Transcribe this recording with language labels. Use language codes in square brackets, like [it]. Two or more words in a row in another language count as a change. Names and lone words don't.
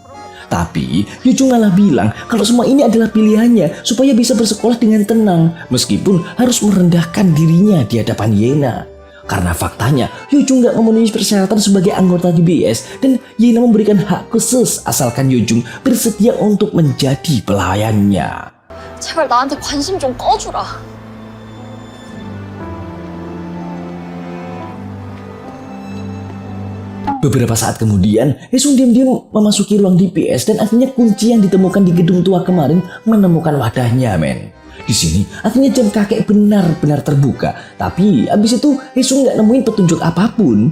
[id] Tapi Yu-jung malah bilang kalau semua ini adalah pilihannya supaya bisa bersekolah dengan tenang meskipun harus merendahkan dirinya di hadapan Yena. Karena faktanya Yu-jung gak memenuhi persyaratan sebagai anggota DBS dan Yena memberikan hak khusus asalkan Yu-jung bersedia untuk menjadi pelayannya. [ko] 제발 나한테 관심 좀 꺼주라. [id] Beberapa saat kemudian, Hae-sung diam-diam memasuki ruang DBS dan akhirnya kunci yang ditemukan di gedung tua kemarin menemukan wadahnya men. Di sini akhirnya jam kakek benar-benar terbuka, tapi abis itu Hae-sung nggak nemuin petunjuk apapun.